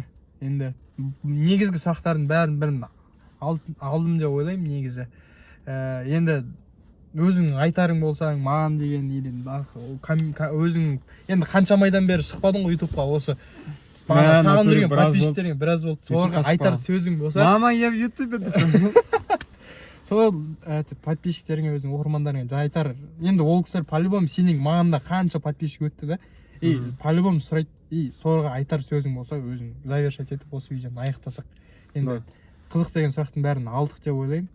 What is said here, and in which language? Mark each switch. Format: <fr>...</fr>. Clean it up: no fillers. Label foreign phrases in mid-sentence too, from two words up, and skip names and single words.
<kk>Енді негізгі сұрақтардың бәрін алдым деп ойлаймын негізі. Енді өзің айтарың болсаң, маған деген өзің енді қанша майдан бері шықпадың ғой ютубқа, осы саған жүрген подписчиктеріңе біраз болды. Соларға айтар сөзің болса.</kk> <ru>Мама, я в ютубе.</ru> <kk>Сол подписчиктеріңе, өзің оқырмандарыңа айтар. Енді ол кісілер по-любому сенің мағанда қанша подписчик өтті да. По-любому сұрайды. Соларға айтар сөзің болса, өзің завершать етіп осы видеоны аяқтасақ. Енді қызық деген сұрақтың бәрін алдық деп ойлаймын.</kk>